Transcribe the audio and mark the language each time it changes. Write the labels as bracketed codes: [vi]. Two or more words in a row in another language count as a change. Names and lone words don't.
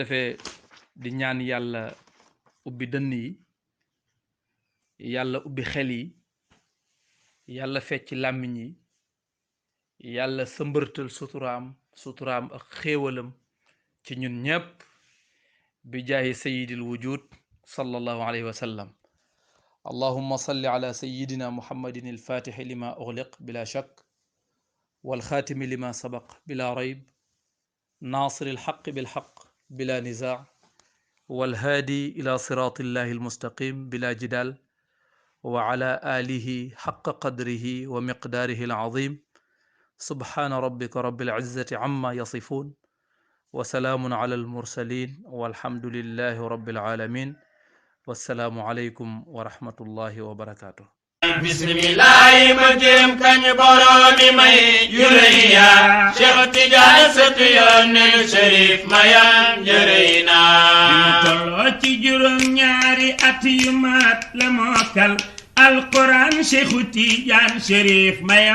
[wo] defee di ñaan yàlla ubbi dënn yi yàlla ubbi xel yi yàlla fecc làmmiñ yi yàlla sëmbërtal suturaam ak xéewalam ci ñun ñépp [ar] بجاه سيد الوجود صلى الله عليه وسلم اللهم صل على سيدنا محمد الفاتح لما أغلق بلا شك والخاتم لما سبق بلا ريب ناصر الحق بالحق بلا نزاع والهادي إلى صراط الله المستقيم بلا جدال وعلى آله حق قدره ومقداره العظيم سبحان ربك رب العزة عما يصفون وسلام على المرسلين والحمد لله رب العالمين والسلام عليكم ورحمة الله وبركاته [wo] bismillahi ma jëm kañ boromi may yureya Cheikh Tidiane sëtu Yonent Cherif mayam jërëyna mu tolloo ci juróom ñaari at yu mat la mokkal alquran Cheikh Tidiane Cherif mayam